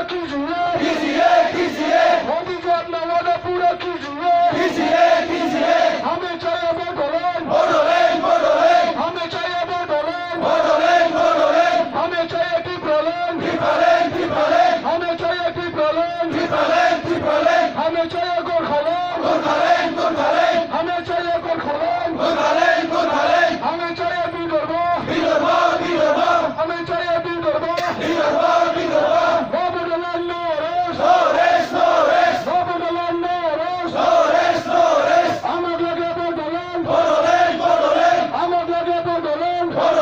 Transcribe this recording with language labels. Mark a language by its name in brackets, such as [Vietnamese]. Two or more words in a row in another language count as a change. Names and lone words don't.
[Hindi] कीजिए मोदी जी अपना वादा पूरा कीजिए हमें चाहिए बोडोलैंड हमें चाहिए बोडोलैंड हमें चाहिए ट्रिपलैंड हमें चाहिए ट्रिपलैंड हमें चाहिए गोरखालैंड हमें चाहिए गोरखालैंड हमें चाहिए विदर्भ हमें चाहिए विदर्भ बोडोलैंड नो रेस्ट बोडोलैंड नो रेस्ट [Bangla] আমার লাগে [Hindi] बोडोलैंड [Bangla] আমার লাগে [Hindi] बोडोलैंड